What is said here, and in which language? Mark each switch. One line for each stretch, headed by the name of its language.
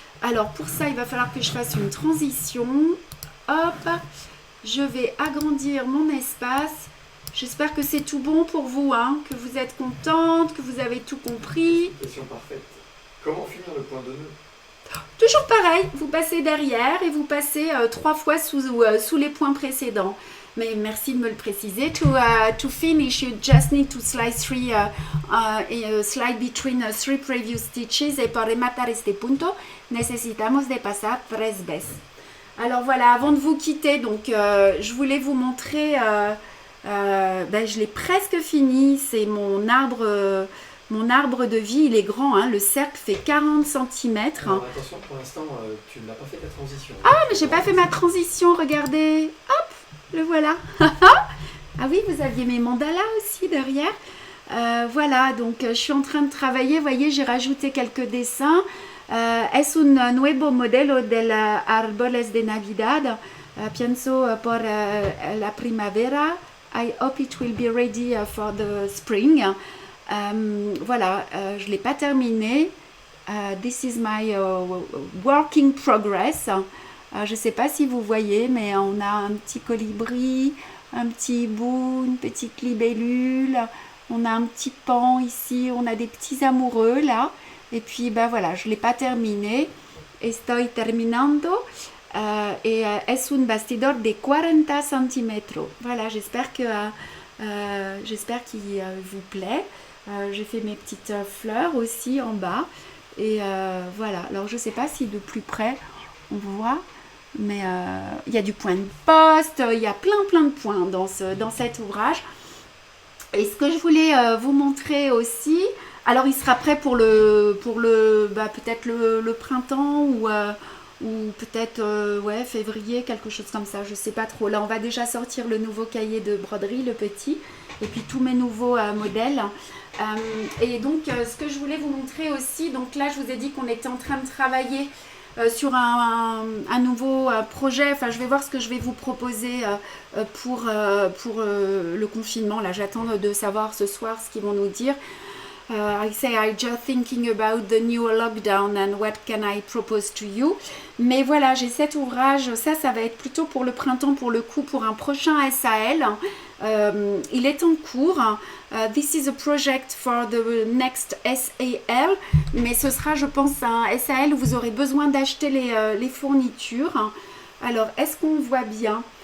French: Alors pour ça, il va falloir que je fasse une transition. Hop, je vais agrandir mon espace. J'espère que c'est tout bon pour vous, hein, que vous êtes contente, que vous avez tout compris. Question parfaite. Comment finir le point de nœud? Toujours pareil, vous passez derrière et vous passez 3 fois sous les points précédents. Mais merci de me le préciser.
English: To finish, you just need to slide slide between 3 previous stitches.
Spanish: Et para rematar este punto, necesitamos de pasar 3 veces.
French: Alors voilà, avant de vous quitter, donc je voulais vous montrer, je l'ai presque fini, c'est mon arbre de vie, il est grand, hein, le cercle fait 40 cm. Alors attention, pour l'instant, tu n'as pas fait ta transition. Ah, mais j'ai pas fait ma transition, regardez. Hop, le voilà. Ah oui, vous aviez mes mandalas aussi derrière. Voilà, donc je suis en train de travailler, vous voyez, j'ai rajouté quelques dessins.
Spanish: Es un nuevo modelo del árboles de Navidad. Pienso por la primavera.
English: I hope it will be ready for the spring.
French: Voilà, je ne l'ai pas terminé.
English: This is my work in progress.
French: Je ne sais pas si vous voyez, mais on a un petit colibri, un petit hibou, une petite libellule. On a un petit pan ici, on a des petits amoureux là. Et puis, ben voilà, je ne l'ai pas terminé.
Spanish: Estoy terminando. Es un bastidor de 40 centímetros.
French: Voilà, j'espère qu'il vous plaît. J'ai fait mes petites fleurs aussi en bas. Et voilà, alors je ne sais pas si de plus près on voit, mais il y a du point de poste, il y a plein de points dans cet ouvrage. Et ce que je voulais vous montrer aussi, alors il sera prêt pour peut-être le printemps ou peut-être février, quelque chose comme ça, je ne sais pas trop. Là, on va déjà sortir le nouveau cahier de broderie, le petit, et puis tous mes nouveaux modèles. Et donc, ce que je voulais vous montrer aussi, donc là, je vous ai dit qu'on était en train de travailler sur un nouveau projet. Enfin, je vais voir ce que je vais vous proposer pour le confinement. Là, j'attends de savoir ce soir ce qu'ils vont nous dire.
English: I say I'm just thinking about the new lockdown and what can I propose to you.
French: Mais voilà, j'ai cet ouvrage, ça va être plutôt pour le printemps, pour le coup, pour un prochain SAL. Il est en cours.
English: This is a project for the next SAL.
French: Mais ce sera, je pense, un SAL où vous aurez besoin d'acheter les fournitures. Alors, est-ce qu'on voit bien?